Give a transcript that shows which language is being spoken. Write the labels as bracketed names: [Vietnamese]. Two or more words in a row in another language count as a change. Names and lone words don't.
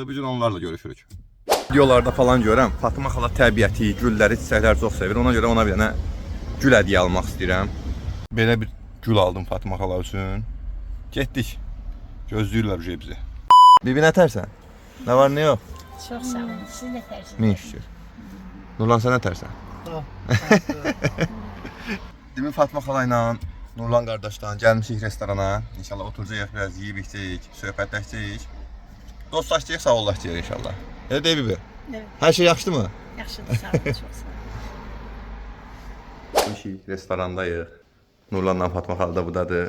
[Azerbaijani] Bugün onlarla görüşürük. Videolarda falan görəm, Fatma xala təbiəti, gülləri, çiçəkləri çox sevir. Ona görə ona bir dənə gül hədiyyə almaq istəyirəm. Belə bir gül aldım Fatma xala üçün. Getdik. Gözləyirlər bizi. Bibi nə tərsən? Nə var, nə yox? [Turkish] Çok sağ olun. Siz de tercih [Azerbaijani] Min şükür. Nurlan sen ne tersen? Demin Fatma xala ilə Nurlan qardaşdan gəlmişik restorana. İnşallah oturacağıq, biraz yeyib içəcəyik, söhbətləşəcəyik. Dostlaşacağıq, sağollaşacağıq inşallah. Elə deyil Bibi? [Turkish] Evet. [Azerbaijani] Hər şey yaxşıdır mı? Yaxşıdır, sağ olun, [Turkish] çok sağ olun. [Azerbaijani] Gəlmişik, restorandayıq. Nurlanla Fatma xala da budadır.